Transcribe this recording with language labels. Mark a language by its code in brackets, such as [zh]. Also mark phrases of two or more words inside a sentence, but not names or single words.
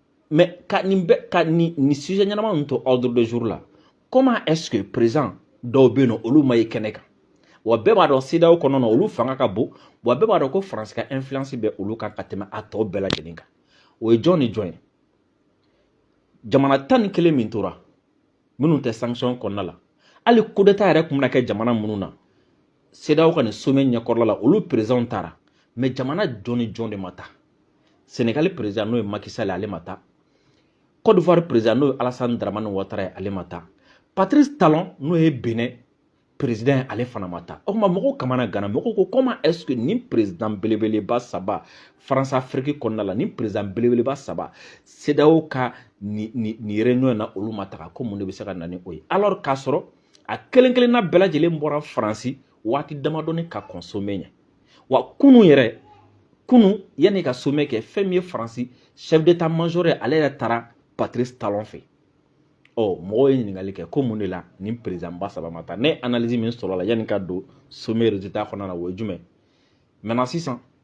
[bm] Mais ka ni sujet ɲɛnama ninnu to [fr] ordre de jour [bm] la, [fr] comment est-ce que [bm] président dɔw bɛ yen nɔ olu ma ye kɛnɛ kan wa bɛɛ b'a dɔn CEDEAO kɔnɔ olu fanga ka bon wa bɛɛ b'a dɔn ko France ka influence bɛ olu kan ka tɛmɛ a tɔ bɛɛ lajɛlen kan o ye jɔn ni jɔn ye jamana 11 min tora minnu tɛ sanction kɔnɔna la hali [fr] coup d'état [bm] yɛrɛ tun bɛna kɛ jamana minnu na CEDEAO ka nin sommet ɲɛkɔrɔla la olu président taara mais jamana jɔn ni jɔn de ma taa Sénégal président n'o ye Macky Sall ale ma taa Côte d'Ivoire président n'o ye Alassane Dramane Ouattara ale ma taa Patrice Talon n'o ye Benin président ale fana ma taa o kuma mɔgɔw kamana gana mɔgɔw ko [fr] comment est-ce [bm] que nin président belebeleba saba France Afrique kɔnɔna la nin président belebeleba saba CEDEAO ka ni réunion na olu ma taga ko mun de bɛ se ka na ni o ye alors k'a sɔrɔ a kelen kelenna bɛɛ lajɛlen bɔra France waati damadɔni ka consommer ɲɛ wa kunun yɛrɛ kunun yanni ka sommet kɛ fɛn min ye France [fr] chef d'état-major [bm] ye ale yɛrɛ taara Patrice Talon fɛ mɔgɔw ye ɲininkali kɛ ko mun de la nin président ba saba ma taa ne analyse min sɔrɔ la yanni ka don [fr] sommet résultat [bm] kɔnɔna na o ye jumɛn maintenant sisan